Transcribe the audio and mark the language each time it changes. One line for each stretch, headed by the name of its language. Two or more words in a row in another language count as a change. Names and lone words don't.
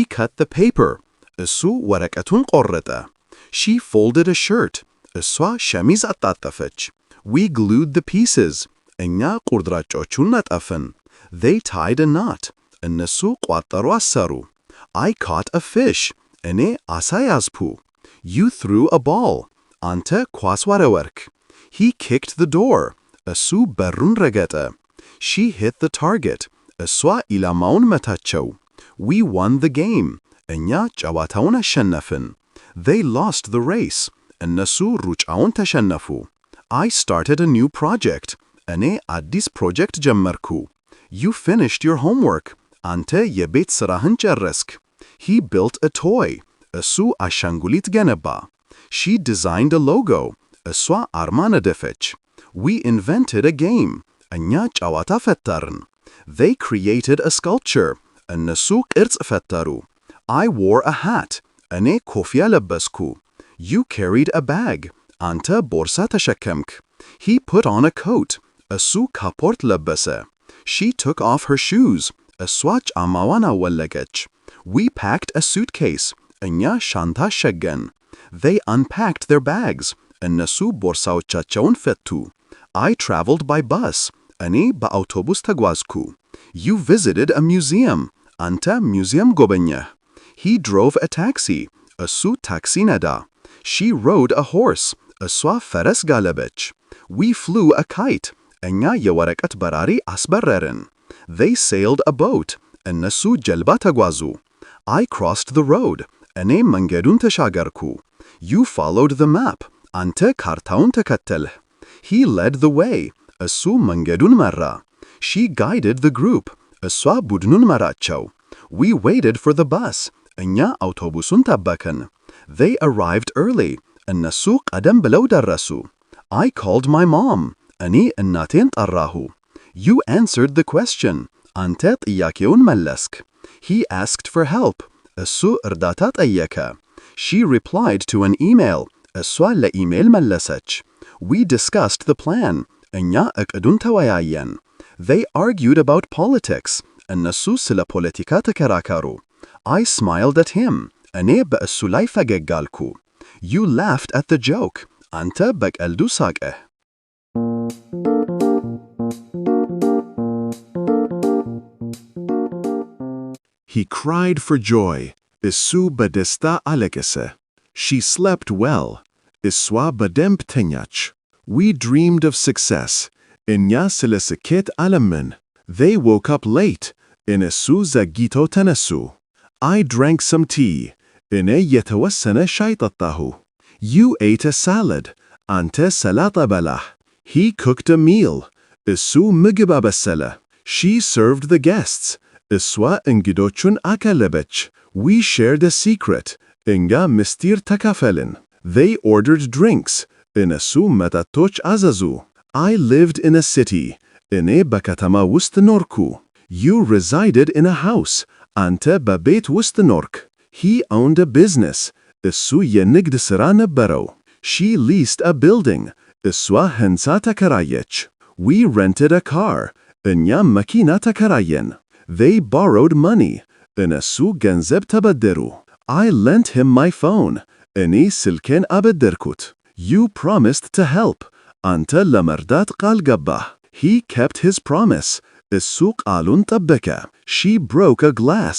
English: cut the paper
Amharic: እሱ ወረቀቱን ቆረጠ።
English: She folded a shirt
Amharic: እሷ ሸሚዝ አጣጠፈች።
English: We glued the pieces
Amharic: እኛ ቁርጥራጮቹን ነጠፍን።
English: They tied a knot
Amharic: እነሱ ቋጠሮ አሰሩ።
English: I caught a fish
Amharic: እኔ አሳ ያዝኩ።
English: You threw a ball
Amharic: አንተ ኳስ ወረወርክ።
English: He kicked the door
Amharic: እሱ በሩን ረገጠ።
English: She hit the target
Amharic: እሷ ኢላማውን መታቸው።
English: We won the game
Amharic: እኛ ጨዋታውን አሸነፍን።
English: They lost the race
Amharic: እነሱ ሩጫውን ተሸነፉ።
English: I started a new project
Amharic: እኔ አዲስ ፕሮጀክት
English: ጀመርኩ። You finished your homework
Amharic: አንተ የቤት ሥራህን ጨረስክ።
English: He built a toy
Amharic: እሱ አሻንጉሊት ገነባ።
English: She designed a logo
Amharic: እሷ አርማ ነደፈች።
English: We invented a game
Amharic: እኛ ጨዋታ ፈጠርን።
English: They created a sculpture
Amharic: እነሱ ቅርጽ ፈጠሩ።
English: I wore a hat እኔ
Amharic: ኮፍያ ለበስኩ።
English: You carried a bag
Amharic: አንተ ቦርሳ ተሸከምክ።
English: He put on a coat
Amharic: እሱ ካፖርት ለበሰ።
English: She took off her shoes
Amharic: እሷ ጫማዋን አወለቀች።
English: We packed a suitcase
Amharic: እኛ ሻንጣ ሸገን።
English: They unpacked their bags
Amharic: እነሱ ቦርሳዎቻቸውን ፈቱ።
English: I traveled by bus
Amharic: እኔ በአውቶቡስ ተጓዝኩ።
English: You visited a museum
Amharic: አንተ ሙዚየም ጎበኘህ።
English: He drove a taxi.
Amharic: እሱ ታክሲ ነዳ።
English: She rode a horse.
Amharic: እሷ ፈረስ ጋለበች።
English: We flew a kite.
Amharic: እኛ የወረቀት በራሪ አስበረርን።
English: They sailed a boat.
Amharic: እነሱ ጀልባ ተጓዙ።
English: I crossed the road.
Amharic: እኔ መንገዱን ተሻገርኩ።
English: You followed the map.
Amharic: አንተ ካርታውን ተከተልህ።
English: He led the way.
Amharic: እሱ መንገዱን መራ።
English: She guided the group.
Amharic: እሷ ቡድኑን መራቸው።
English: We waited for the bus.
Amharic: እኛ አውቶቡሱን ጠበቅን።
English: They arrived early.
Amharic: እነሱ ቀደም ብለው ደረሱ።
English: I called my mom.
Amharic: እኔ እናቴን ጠራሁ።
English: You answered the question.
Amharic: አንተ ጥያቄውን መለስክ።
English: He asked for help.
Amharic: እሱ እርዳታ ጠየቀ።
English: She replied to an email.
Amharic: እሷ ለኢሜል መለሰች።
English: We discussed the plan.
Amharic: እኛ እቅዱን ተወያየን።
English: They argued about politics.
Amharic: እነሱ ስለ ፖለቲካ ተከራከሩ።
English: I smiled at him.
Amharic: እኔ በእሱ ላይ ፈገግ አልኩ።
English: You laughed at the joke.
Amharic: አንተ በቀልዱ ሳቅህ።
English: He cried for joy.
Amharic: እሱ በደስታ አለቀሰ።
English: She slept well.
Amharic: እሷ በደንብ ተኛች።
English: We dreamed of success.
Amharic: እኛ ስለ ስኬት አለምን።
English: They woke up late.
Amharic: እነሱ ዘግይተው ተነሱ።
English: I drank some tea.
Amharic: እኔ የተወሰነ ሻይ ጠጣሁ።
English: You ate a salad.
Amharic: አንተ ሰላጣ በላህ።
English: He cooked a meal.
Amharic: እሱ ምግብ አበሰለ።
English: She served the guests.
Amharic: እሷ እንግዶቹን አቀለበች።
English: We shared a secret.
Amharic: እኛ ምስጢር ተካፈልን።
English: They ordered drinks.
Amharic: እነሱ መጠጦች አዘዙ።
English: I lived in a city.
Amharic: እኔ በከተማ ውስጥ ኖርኩ።
English: You resided in a house.
Amharic: አንተ በቤት ውስጥ ኖርክ።
English: He owned a business.
Amharic: እሱ የንግድ ሥራ ነበረው።
English: She leased a building.
Amharic: እሷ ሕንፃ ተከራየች።
English: We rented a car.
Amharic: እኛ መኪና ተከራየን።
English: They borrowed money.
Amharic: እነሱ ገንዘብ ተበደሩ።
English: I lent him my phone.
Amharic: እኔ ስልኬን አበደርኩት።
English: You promised to help.
Amharic: አንተ ለመርዳት ቃል ገባህ።
English: He kept his promise.
Amharic: እሱ ቃሉን ጠበቀ።
English: She broke a glass.